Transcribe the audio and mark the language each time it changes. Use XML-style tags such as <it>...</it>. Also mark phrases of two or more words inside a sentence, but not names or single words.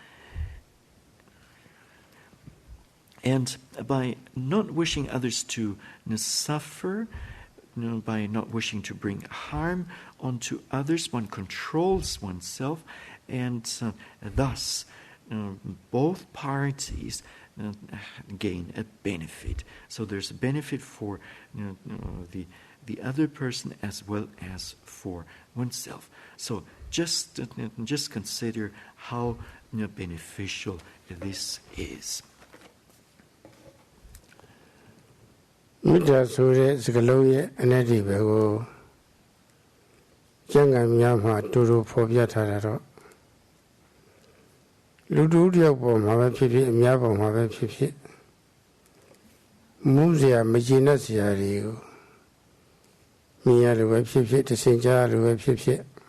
<en>And by not wishing others to suffer, by not wishing to bring harm onto others, one controls oneself, and thus both parties gain a benefit. So there's a benefit for the other person as well as for oneself. So just consider how beneficial this is.</en> <my>Metta ဆိုတဲ့စကားလုံးရဲ့အနက်အဓိပ္ပာယ်ကိုကျမ်းဂန်များမှာတူတူဖော်ပြထားတာတော့လူတူတယောက်ပေါ်မှာပဲဖြစ်ဖြစ်အများပေါ်မှာပဲဖြစ်ဖြစ်မုန်းစရာမကျေနပ်စရာတွေကိုမြင်ရလို့ပဲဖြစ်ဖြစ်တစင်ကြားလို့ပဲဖြစ်ဖြစ်</my>